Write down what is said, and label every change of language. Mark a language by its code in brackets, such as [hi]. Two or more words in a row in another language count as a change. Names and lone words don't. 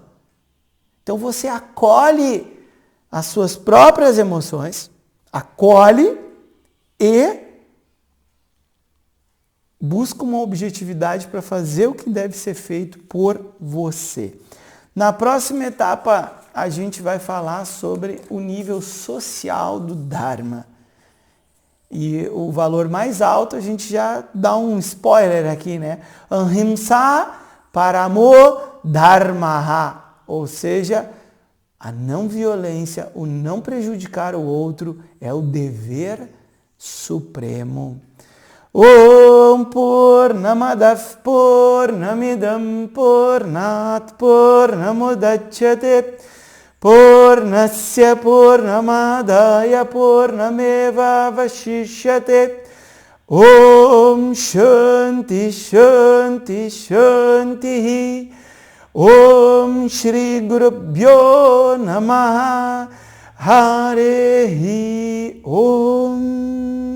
[pt] Então você acolhe as suas próprias emoções, acolhe e busca uma objetividade para fazer o que deve ser feito por você. Na próxima etapa, a gente vai falar sobre o nível social do Dharma. E o valor mais alto, a gente já dá um spoiler aqui, né? [sa] अहिंसा परमो धर्मः. [pt] Ou seja, a não violência, o não prejudicar o outro é o dever supremo. [sa] ॐ पूर्णमदः पूर्णमिदं पूर्णात् पूर्णमुदच्यते पूर्णस्य पूर्णमादाय पूर्णमेव वशिष्यते ॐ शान्तिः शान्तिः शान्तिः ॐ श्री गुरुभ्यो नमः हरिः ॐ.